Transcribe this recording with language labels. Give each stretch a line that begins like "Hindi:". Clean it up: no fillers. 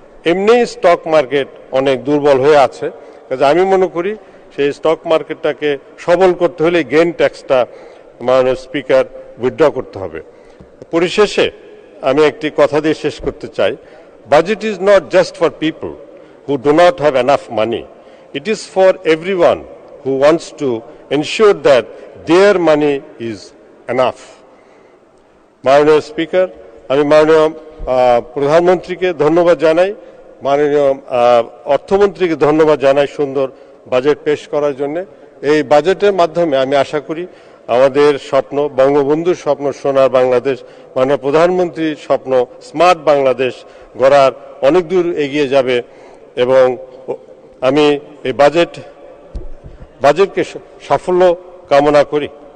Bangla: এমনি stock market অনেক দুর্বল হয়ে আছে। কাজে আমি মনে করি সেই স্টক মার্কেটটাকে সবল করতে হলে গেইন ট্যাক্সটা মাননীয় স্পিকার উইথড্র করতে হবে। পরিশেষে আমি একটি কথা দিয়ে শেষ করতে চাই,
English: Budget is not just for people who do not have enough money. It is for everyone who wants to ensure that their money is enough.
Bangla: মাননীয় স্পিকার, আমি মাননীয় প্রধানমন্ত্রীকে ধন্যবাদ জানাই, মাননীয় অর্থমন্ত্রীকে ধন্যবাদ জানাই সুন্দর বাজেট পেশ করার জন্য। এই বাজেটের মাধ্যমে আমি আশা করি আমাদের স্বপ্ন, বঙ্গবন্ধুর স্বপ্ন সোনার বাংলাদেশ, মাননীয় প্রধানমন্ত্রীর স্বপ্ন স্মার্ট বাংলাদেশ গড়ার অনেক দূর এগিয়ে যাবে, এবং আমি এই বাজেটকে সাফল্য কামনা করি।